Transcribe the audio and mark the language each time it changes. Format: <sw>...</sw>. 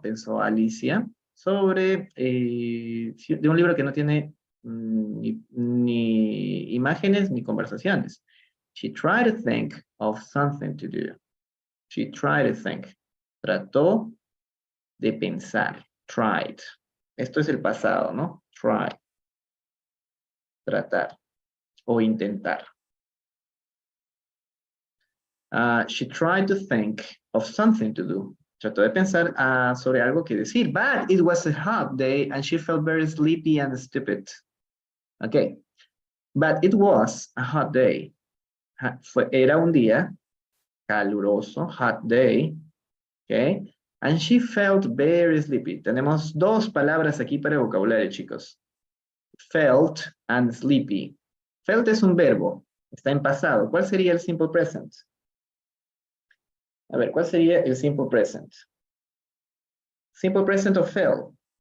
<es>Pensó Alicia sobre de un libro que no tiene ni imágenes ni conversaciones.</es> <en>She tried to think of something to do. She tried to think.</en> <es>Trató de pensar.</es> <en>Tried.</en> <es>Esto es el pasado, ¿no? Try. Tratar. O intentar.</es> <en>She tried to think of something to do.</en> <es>Trató de pensar sobre algo que decir.</es> <en>But it was a hot day and she felt very sleepy and stupid. Okay. But it was a hot day.</en> <es>Era un día caluroso,</es> <en>hot day. Okay. And she felt very sleepy.</en> <es>Tenemos dos palabras aquí para el vocabulario, chicos. Felt and sleepy. Felt es un verbo. Está en pasado. ¿Cuál sería el simple present? A ver, ¿cuál sería el simple present?</es> <en>Simple present of felt.</en>